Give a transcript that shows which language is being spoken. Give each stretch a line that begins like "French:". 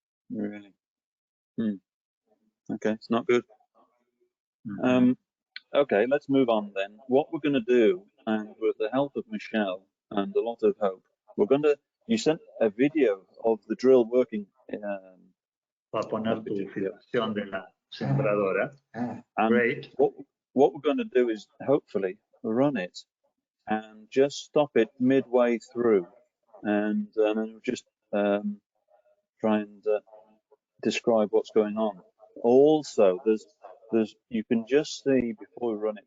English: Really? Okay, it's not good. Mm-hmm. Okay, let's move on then. What we're going to do, and with the help of Michelle and a lot of hope, we're going to. You sent a video of the drill working.
Spanish: Va a poner tu filmación de la sembradora.
English: Great. What we're going to do is hopefully run it and just stop it midway through, and then just try and describe what's going on. Also, there's you can just see before we run it.